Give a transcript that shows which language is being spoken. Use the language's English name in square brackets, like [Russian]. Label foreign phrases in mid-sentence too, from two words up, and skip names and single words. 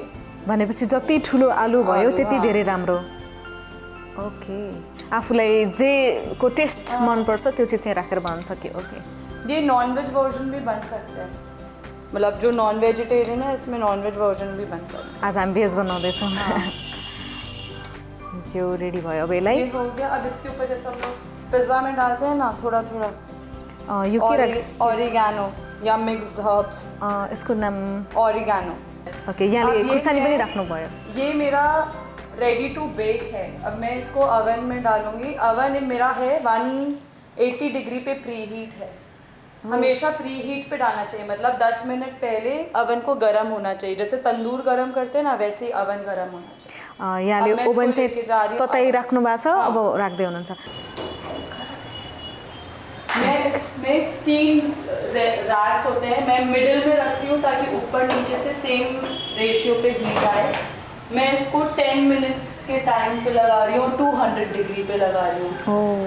[Nepali] भनेपछि जति ठुलो आलु भयो त्यति धेरै राम्रो। ओके आफूलाई जे को टेस्ट मनपर्छ त्यो चाहिँ राखेर बन्न सक्यो। ओके [Hindi] ये [English] non-veg version [Hindi] भी बन सकता है, मतलब जो [English] non vegetarian [Hindi] है इसमें [English] non-veg version [Hindi] भी बन सकता है। [Nepali] आज हामी भेज बनाउँदैछौँ। जो रेडी भयो अब यसलाई [Hindi] ये हो गया। अब इसके ऊपर जैसे हम लोग पिज्ज़ा में डालते हैं ना थोड़ा थोड़ा [Nepali] यो के राख [Hindi] ऑरिगेनो या [English] mixed herbs, [Nepali] यसको नाम [Hindi] ऑरिगेनो। [Nepali] ओके यहाँले [Hindi] अब ये [Nepali] खुर्सानी पनि है- राख्नुभयो। [Hindi] ये मेरा [English] ready to bake [Hindi] है। अब मैं इसको ओवन में डालूंगी। ओवन मेरा है 180 डिग्री पे [English] pre heat [Hindi] है। हमेशा [English] pre heat [Hindi] पे डालना चाहिए, मतलब 10 मिनट पहले ओवन को गर्म होना चाहिए, जैसे तंदूर गर्म करते हैं ना वैसे ही ओवन गर्म होना चाहिए। [Nepali] यहाँले [Hindi] अब मैं [Nepali] ओभन [Hindi] इसको लेके जा रही [Nepali] चाहिँ [Hindi] हूँ [Nepali] तताई [Hindi] ओवन। [Nepali] राख्नु भएको छ, अब राख्दै हुनुहुन्छ। [Hindi] मैं इसमें 3 रैक्स होते हैं, मैं मिडिल में रख रही हूँ ताकि ऊपर नीचे से [English] same ratio [Hindi] पे हीट आए। मैं इसको 10 मिनट्स के टाइम पे लगा रही हूँ, 200 डिग्री पे लगा रही हूँ।